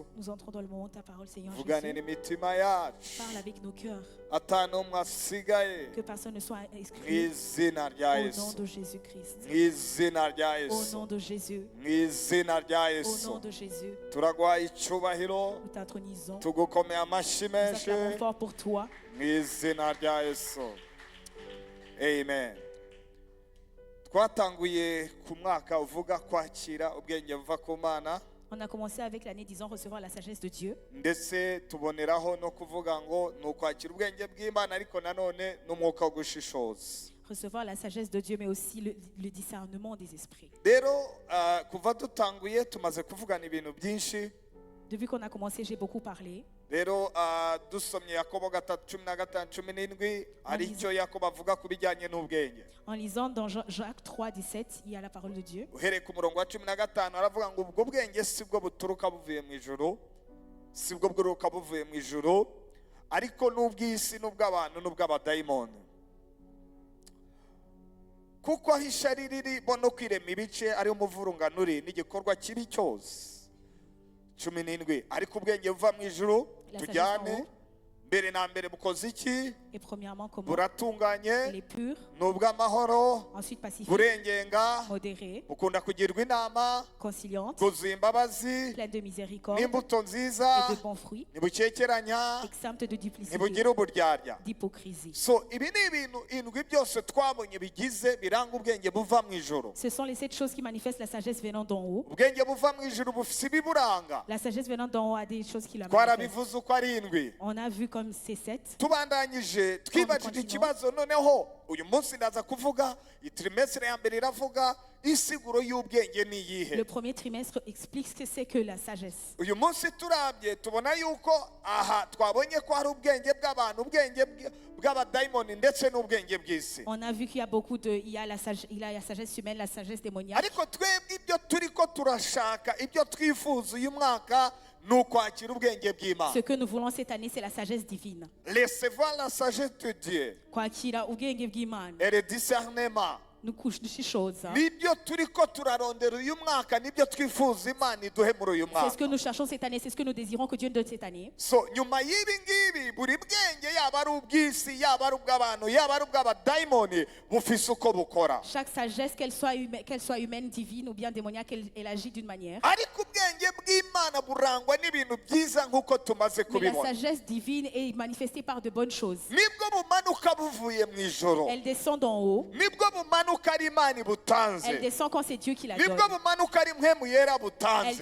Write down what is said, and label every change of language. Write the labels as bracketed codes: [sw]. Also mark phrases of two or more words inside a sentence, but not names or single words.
[fr] Nous entrons dans le moment de ta parole, Seigneur [rw] Vugane Jésus. n'imitima yacu. [fr] Parle avec nos cœurs. [rw] Atanumwe asigaye. [fr] Que personne ne soit [rw] Mu [fr] exclu. [rw] izina rya [fr] Au nom [rw] Yesu. [fr] de Jésus-Christ. [rw] Mu izina rya [fr] Au [rw] Yesu. [fr] nom de Jésus. [rw] Mu izina rya [fr] Au [rw] Yesu. [fr] nom de Jésus. [rw] Turaguhaye icyubahiro. [fr] Nous t'intronisons. [rw] Tugukomeye amashyi [fr] Nous [rw] menshi. [fr] acclamons fort pour toi. [rw] Mu izina rya Yesu. Amen. Twatanguye ku mwaka uvuga kwakira ubwenge buva ku Mana. [fr] On a commencé avec l'année disant recevoir la sagesse de Dieu. [rw] Ndetse tuboneraho no kuvuga ngo ni ukwakira ubwenge bw'Imana ariko nanone n'umwuka wo gushishoza. [fr] Recevoir la sagesse de Dieu, mais aussi le discernement des esprits. [rw] Rero kuva dutanguye tumaze kuvugana ibintu byinshi. [fr] Depuis qu'on a commencé, j'ai beaucoup parlé. [rw] Rero dusomye Yakobo 3:15-17 aricyo Yakobo avuga ku bijyanye n'ubwenge. [fr] En lisant dans Jacques 3:17, il y a la parole de Dieu. [rw] Uhereye ku murongo wa 15 aravuga ngo ubwo bwenge sibwo buturuka buvuye mu ijuru, sibwo bwuruka buvuye mu ijuru, ariko n'ubw'isi n'ubw'abantu n'ubw'abadayimoni. Kuko aho ishari riri bo no kwirema ibice ari umuvurungano uri n'igikorwa kibi cyose. 17 ariko ubwenge buva mu ijuru tujyane mbere na mbere bukoze iki? [fr] Et premièrement, comment? [rw] Buratunganye, [fr] Il est pur. [rw] n'ubw'amahoro, [fr] Ensuite, pacifique, [rw] burengenga, [fr] modéré, [rw] bukunda kugirwa inama, [fr] conciliante, [rw] bwuzuye imbabazi, [fr] pleine de miséricorde [rw] n'imbuto nziza, [fr] et de bons fruits, [rw] ntibukekeranya, [fr] exempte de duplicité, [rw] ntibugira uburyarya. [fr] d'hypocrisie. [rw] So ibi ni ibintu indwi byose twabonye bigize biranga ubwenge buva mu ijuru. [fr] Ce sont les 7 choses qui manifestent la sagesse venant d'en haut. [rw] Ubwenge buva mu ijuru bufite ibiburanga. [fr] La sagesse venant d'en haut a des choses qui la manifestent. [rw] Twarabivuze uko ari indwi. [fr] On a vu comme ces 7. [rw] Tubandanyije twibajije ikibazo noneho uyu munsi ndaza kuvuga itrimestre ya mbere iravuga isiguro y'ubwenge ni iyihe. [fr] Le premier trimestre explique ce que c'est que la sagesse. [rw] Uyu munsi turabye tubona yuko aha twabonye ko hari ubwenge bw'abantu, ubwenge bw'abadayimoni ndetse n'ubwenge bw'isi. [fr] On a vu qu'il y a beaucoup de, il y a la sagesse humaine, la sagesse démoniaque. [rw] Ariko twebwe ibyo turiko turashaka, ibyo twifuza uyu mwaka ni ukwakira ubwenge bw'Imana. [fr] Ce que nous voulons cette année, c'est la sagesse divine. Recevoir la sagesse de Dieu [rw] Kwakira ubwenge bw'Imana. [fr] et le discernement. [rw] Dushishoza. Nibyo turiko turarondera uyu mwaka, nibyo twifuza Imana iduhe muri uyu [fr] C'est ce que [rw] mwaka. [fr] nous cherchons cette année, c'est ce que nous désirons que Dieu nous donne cette année. [rw] So nyuma y'ibi ngibi buri bwenge yaba ari ubw'isi, yaba ari ubw'abantu, yaba ari ubw'abadayimoni bufise uko bukora. [fr] Chaque sagesse, qu'elle soit humaine, divine ou bien démoniaque, elle agit d'une manière. [rw] Ariko ubwenge bw'Imana burangwa n'ibintu byiza nk'uko tumaze [fr] Mais la [rw] kubibona. [fr] sagesse divine est manifestée par de bonnes choses. [rw] Nibwo bumanuka buvuye mu ijoro, [fr] Elle descend d'en haut. [rw] nibwo bumanuka bumanuka ari imana [fr] Elle [rw] butanze [fr] descend quand c'est Dieu qui la donne. [rw] nibwo bumanuka ari mpemu yera [fr] Elle [rw] butanze.